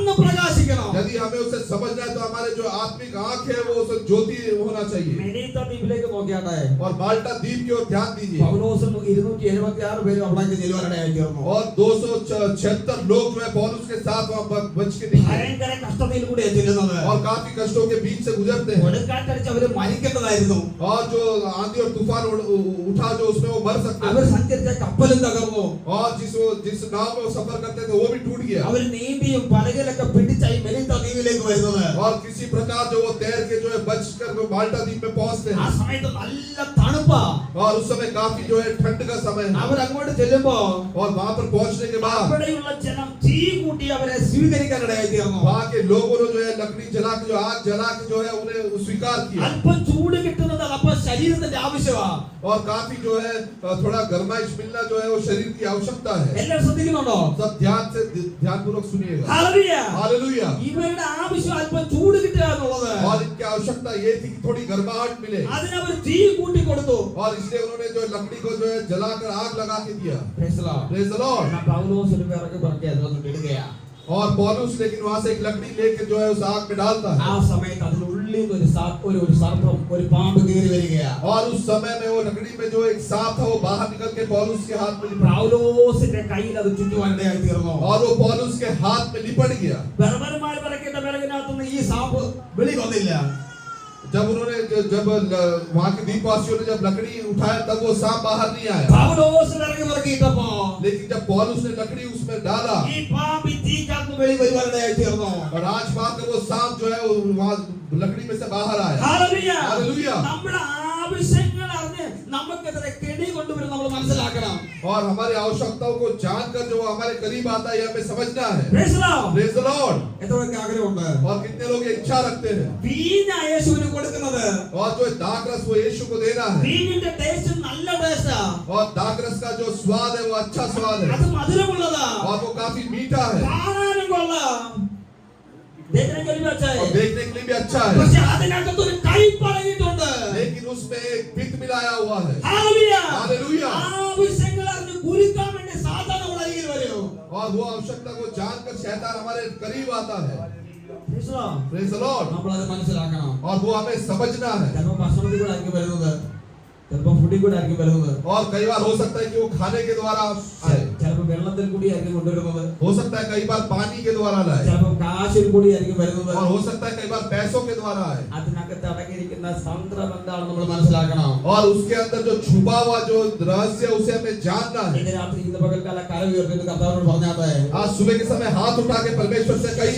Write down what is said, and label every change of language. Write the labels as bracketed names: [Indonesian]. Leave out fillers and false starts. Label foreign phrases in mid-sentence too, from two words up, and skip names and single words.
[Malayalam] പ്രകാശിക്കണം. [Hindi] यदि हमें उसे समझना है तो हमारे जो आत्मिक आंख है वो उसे ज्योति होना चाहिए. [Malayalam] മെലീത്ത ദ്വീപിലേക്ക് നോക്കിയാട്ടെ. [Hindi] और माल्टा द्वीप की ओर ध्यान दीजिए. [Malayalam] പൗലോസും 276 പേരും അവിടേക്ക് ചെല്ലുവാനിടയായി തീർന്നു. [Hindi] और 276 लोग जो है पौलुस के साथ वहां बच के निकले. [Malayalam] ഭയങ്കര കഷ്ടതയിൽ കൂടെ ചെല്ലുന്നത്. [Hindi] और काफी कष्टों के बीच से गुजरते हैं. [Malayalam] കൊടുങ്കാറ്റടിച്ച് അവര് മരിക്കേണ്ടതായിരുന്നു. [Hindi] और जो आंधी और तूफान उठा जो उसमें वो मर सकते [Malayalam] അവർ [Hindi] थे. [Malayalam] സഞ്ചരിച്ച കപ്പലും തകർന്നു. [Hindi] और जिस नाव में वो सफर करते थे वो भी टूट गया. [Malayalam] അവർ നീന്തിയും പലകയിലൊക്കെ പിടിച്ചായി മെലീത്ത ദ്വീപിലേക്ക് വരുന്നത്. [Hindi] और किसी प्रकार जो वो तैर के जो है बचकर वो माल्टा द्वीप में पहुंचते [Malayalam] ആ [Hindi] हैं. [Malayalam] സമയത്ത് നല്ല തണുപ്പാ. [Hindi] और उस समय काफी जो है ठंड का समय है. [Malayalam] അവർ അങ്ങോട്ട് ചെല്ലുമ്പോ [Hindi] और वहां पर पहुंचने के बाद [Malayalam] അവിടെയുള്ള ജനം തീ കൂട്ടി അവരെ സ്വീകരിക്കാനിടയായി തീർന്നു. [Hindi] वहां के लोगों ने जो है लकड़ी जला के जो आग जला के जो है उन्हें स्वीकार किया. [Malayalam] അല്പം ചൂട് കിട്ടുന്നത് അപ്പൊ ശരീരത്തിന്റെ ആവശ്യമാ. [Hindi] और काफी जो है थोड़ा गर्माइश मिलना जो है वो शरीर की आवश्यकता है. [Malayalam] എല്ലാവരും ശ്രദ്ധിക്കുന്നുണ്ടോ? [Hindi] सब ध्यान पूर्वक सुनिएगा. [Malayalam] ഹല്ലേലൂയ. [Hindi] हालेलुया. [Malayalam] ഇവരുടെ ആവശ്യം അല്പം ചൂട് കിട്ടുക എന്നുള്ളത്. [Hindi] और इनकी आवश्यकता ये थी कि थोड़ी गर्माहट मिले. [Malayalam] അതിനവർ തീ കൂട്ടി കൊടുത്തു. [Hindi] और इसलिए उन्होंने जो लकड़ी को जो है जलाकर आग लगा के दिया. [English] Praise the Lord. Praise the Lord. [Malayalam] എന്നാ പൗലോസ് ഒരു വിറക് പറക്കി അതിനകത്ത് ഇടുകയാ. [Hindi] और पौलुस लेकिन वहां से एक लकड़ी लेकर जो है उस आग में डालता है. [Malayalam] ആ സമയത്ത് അതിനുള്ളിൽ നിന്ന് ഒരു സർപ്പം ഒരു പാമ്പ് കയറി വരികയാ. [Hindi] और उस समय में वो लकड़ी में जो एक सांप था वो बाहर निकल के पौलुस के हाथ में लिपट [Malayalam] പൗലോസിന്റെ കയ്യിൽ അത് ചുറ്റുവാനിടയായി തീർന്നു. [Hindi] और वो पौलुस के हाथ में लिपट गया. [Malayalam] ബർബർമാർ പറക്കേണ്ട വിറകിനകത്തുനിന്ന് ഈ സാമ്പ് വെളി വന്നില്ല. [Hindi] जब वहां के द्वीपवासियों ने जब लकड़ी उठाया तब वो सांप बाहर नहीं आया. [Malayalam] പൗലോസ് വിറക് പറക്കിയിട്ടപ്പോ [Hindi] लेकिन जब पौलुस ने लकड़ी उसमें डाला [Malayalam] ഈ പാമ്പ് ഈ തീക്കകത്ത് വെളി വരുവാനിടയായി തീർന്നു. [Hindi] और राजपाल का वो सांप जो है वो वहां लकड़ी में से बाहर आया. [Malayalam] ഹല്ലേലൂയ. [Hindi] हालेलुया. [Malayalam] നമ്മുടെ ആവശ്യങ്ങൾ അറിഞ്ഞ് നമുക്കെതിരെ കെണി കൊണ്ടുവരും നമ്മൾ മനസ്സിലാക്കണം. [Hindi] और हमारी आवश्यकताओं को जानकर जो हमारे करीब आता है ये हमें समझना है. [English] Praise the Lord. Praise the Lord. [Malayalam] എത്രയൊക്കെ ആഗ്രഹമുണ്ട്. [Hindi] और कितने लोग ये इच्छा रखते हैं. [Malayalam] വീഞ്ഞ യേശുവിന് കൊടുക്കുന്നത്. [Hindi] और जो दाखरस वो यीशु को देना है. [Malayalam] വീഞ്ഞിന്റെ ടേസ്റ്റ് നല്ല ടേസ്റ്റാ. [Hindi] और दाखरस का जो स्वाद है वो अच्छा स्वाद है. [Malayalam] അത് മധുരമുള്ളതാ. [Hindi] और वो काफी मीठा है. [Malayalam] കാണാനും കൊള്ളാം. [Hindi] देखने के लिए भी अच्छा है. और देखने के लिए भी अच्छा है. [Malayalam] പക്ഷേ അതിനകത്ത് ഒരു കയ്പ് അടങ്ങിയിട്ടുണ്ട്. [Hindi] लेकिन उसमें एक पित्त मिलाया हुआ है. [Malayalam] ഹല്ലേലൂയ. [Hindi] हालेलुया. [Malayalam] ആവശ്യങ്ങൾ അറിഞ്ഞ് കുലുക്കാൻ വേണ്ടി സാത്താൻ നമ്മുടെ അരികിൽ വരും. [Hindi] और वो आवश्यकता को जानकर शैतान हमारे करीब आता है. [English] Praise the Lord. Praise the Lord. [Malayalam] നമ്മൾ അത് മനസ്സിലാക്കണം. [Hindi] और वो हमें समझना है. [Malayalam] ചിലപ്പോൾ ഭക്ഷണത്തിൽ കൂടെ ആയിരിക്കും വരുന്നത്. ചിലപ്പോൾ ഫുഡിൽ കൂടെ ആയിരിക്കും വരുന്നത്. [Hindi] और कई बार हो सकता है कि वो खाने के द्वारा आए. [Malayalam] ചിലപ്പോൾ വെള്ളത്തിൽ കൂടി ആയിരിക്കും കൊണ്ടുവരുന്നത്. [Hindi] हो सकता है कई बार पानी के द्वारा लाए. [Malayalam] ചിലപ്പോൾ കാശിൽ കൂടി ആയിരിക്കും വരുന്നത്. [Hindi] और हो सकता है कई बार पैसों के द्वारा आए. [Malayalam] അതിനകത്ത് അടങ്ങിയിരിക്കുന്ന തന്ത്രം എന്താണെന്ന് നമ്മൾ മനസ്സിലാക്കണം. [Hindi] और उसके अंदर जो छुपा हुआ जो रहस्य है उसे हमें जानना है. [Malayalam] ഇന്ന് രാത്രി ഇന്ന് പകൽക്കാല കര ഉയർത്തിട്ട് കർത്താവിനോട് പറഞ്ഞാട്ടെ. [Hindi] आज सुबह के समय हाथ उठा के परमेश्वर से कहिए.